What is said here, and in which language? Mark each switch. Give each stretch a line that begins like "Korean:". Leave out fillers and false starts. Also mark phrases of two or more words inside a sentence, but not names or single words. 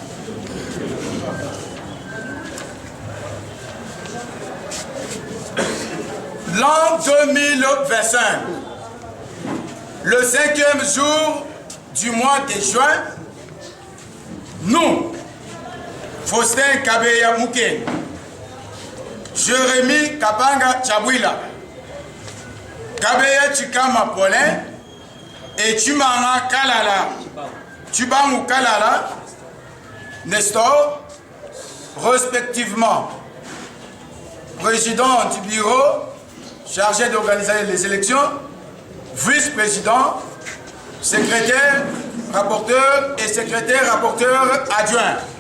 French: L'an 2025, le 5e jour du mois de juin, nous, Faustin Kabeya Mouké, Jérémy Kapanga Tchabouila, Kabeya Chikama Paulin et Chimanga Kalala, Chibangu Kalala, Nestor, respectivement, président du bureau chargé d'organiser les élections, vice-président, secrétaire, rapporteur et secrétaire rapporteur adjoint.